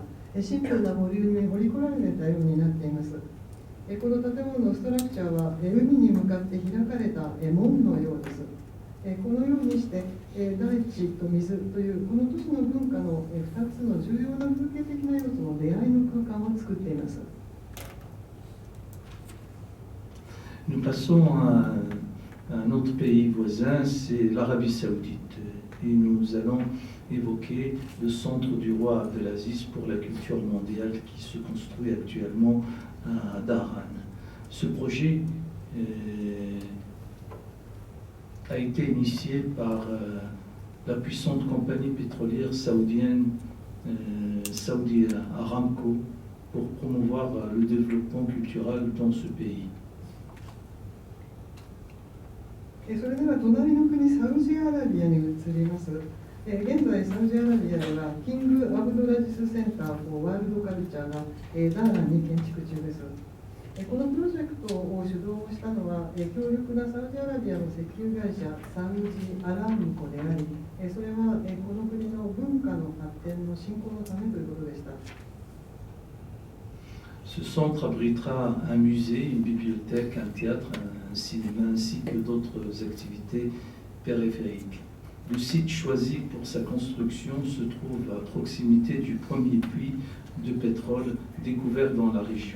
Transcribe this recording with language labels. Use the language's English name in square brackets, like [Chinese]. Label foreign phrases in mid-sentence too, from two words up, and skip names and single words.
[Japanese] シンプルなボリュームに彫り込られたようになっています。この建物のストラクチャーは海に向かって開かれた門のようです。このようにして大地と水というこの都市の文化の2つの重要な風景的な要素の出会いの空間を作っています。 [French] Nous passons à un autre pays voisin, c'est l'Arabie Saoudite. Et nous allons évoquer le centre du roi Abdelaziz pour la culture mondiale qui se construit actuellement à Dhahran. Ce projet a été initié par la puissante compagnie pétrolière saoudienne Saudi Aramco pour promouvoir le développement culturel dans ce pays. [Japanese] それでは隣の国サウジアラビアに移ります。現在サウジアラビアではキング・アブドラジスセンターフォー・ワールドカルチャーがダーランに建築中です。このプロジェクトを主導したのは強力なサウジアラビアの石油会社サウジアラムコであり、それはこの国の文化の発展の振興のためということでした。 [French] Ce centre abritera un musée, une bibliothèque, un théâtre, un cinéma ainsi que d'autres activités périphériques. Le site choisi pour sa construction se trouve à proximité du premier puits de pétrole découvert dans la région.